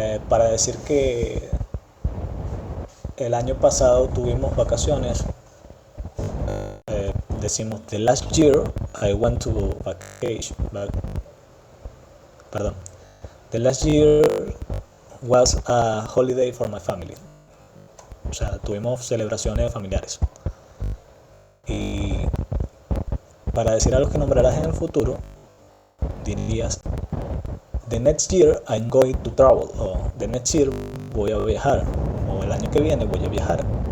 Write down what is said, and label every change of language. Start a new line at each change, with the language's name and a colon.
Spanish: Para decir que el año pasado tuvimos vacaciones, decimos
English: the last year I went to vacation. The last year was a holiday for my family.
Spanish: O sea, tuvimos celebraciones familiares. Y para decir algo que nombrarás en el futuro, dirías
English: the next year I'm going to travel,
Spanish: o
English: the next year
Spanish: voy a viajar, o el año que viene voy a viajar.